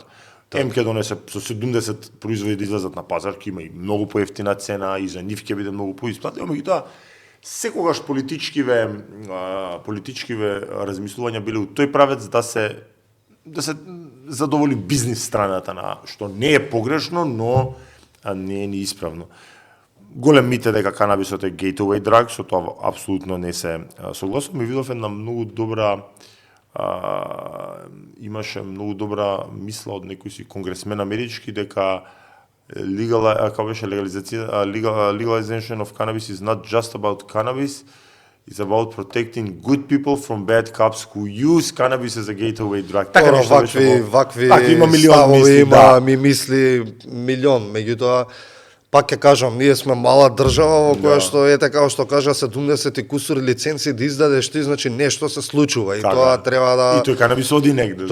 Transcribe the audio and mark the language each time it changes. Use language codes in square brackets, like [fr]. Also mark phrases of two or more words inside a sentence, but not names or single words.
[mk] МК донесе со 70 производи да излезат на пазар, ќе има и многу поевтина цена и за нив ќе биде многу поисплатливо, меѓутоа секогаш политичкиве размислувања биле у тој правец да се задоволи бизнис страната на што не е погрешно, но не е ни исправно. [en] Голем мит е дека канабисот е gateway drug, [mk] со тоа апсолутно не се согласувам. Ми видов една многу добра имаше многу добра мисла од некој си конгресмен амерички дека [en] legalization of cannabis is not just about cannabis, it's about protecting good people from bad cops who use cannabis as a gateway drug. [mk] Така вакви има милион ставови, мисли, има ми мисли милион, меѓутоа пак ќе кажам, ние сме мала држава во која што ете како што кажа 70 и кусур лиценци да издадеш ти, значи нешто се случува и тоа треба да и тој канабис оди негде.